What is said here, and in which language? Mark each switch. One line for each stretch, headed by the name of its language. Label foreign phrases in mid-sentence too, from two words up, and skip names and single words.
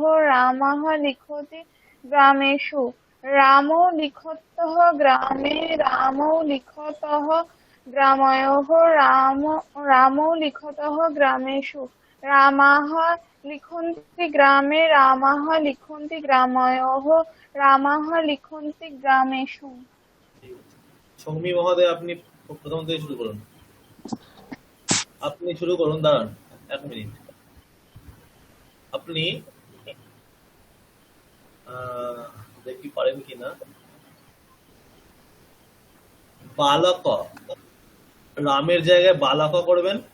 Sanskrit: রামः লিখতি গ্রামেষু রামো লিখতঃ গ্রামে রামো লিখতঃ গ্রাময়োঃ রামো লিখতঃ গ্রামেষু রামাः লিখন্তি গ্রামে রামাः লিখন্তি গ্রাময়োঃ রামাः লিখন্তি গ্রামেষু।
Bangla: সৌমি মহোদয়, আপনি প্রথম থেকে শুরু করুন। আপনি শুরু করুন, দাঁড়ান 1 মিনিট। আপনি দেখি পারেন কিনা। বালক, রামের জায়গায় বালক করবেন,